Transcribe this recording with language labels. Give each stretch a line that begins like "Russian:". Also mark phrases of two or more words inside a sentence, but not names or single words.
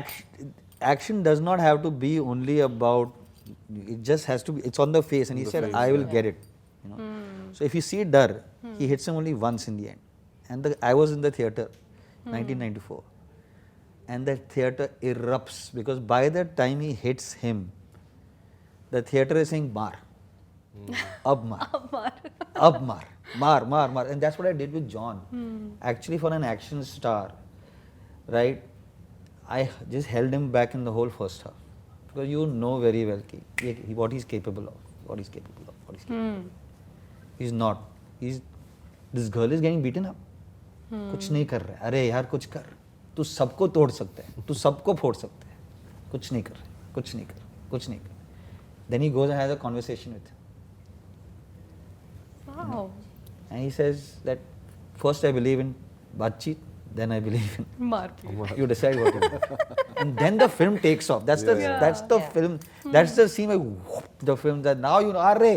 English: Action does not have to be only about, it just has to be, it's on the face, and he said, I will get it. You know. So if you see Dar, he hits him only once in the end. And I was in the theatre, 1994. And that theatre erupts, because by the time he hits him, the theatre is saying,
Hindi: Mar. अब मार. अब मार. Mar.
English: And that's what I did with John. Actually, for an action star, right, I just held him back in the whole first half. Because you know very well what he's capable of. He's not. This girl is getting beaten up.
Hindi: कुछ नहीं कर रहा है. अरे यार कुछ कर. तू सबको तोड़ सकता है. तू सबको फोड़ सकता है. कुछ नहीं कर रहा.
English: Then he goes and has a conversation with him. Wow. And he says that first I believe in Batcheet, then I believe in Marpeet. you decide what you do. And then the film takes off. That's the film. That's the scene where whoop, the film that now you know, arre.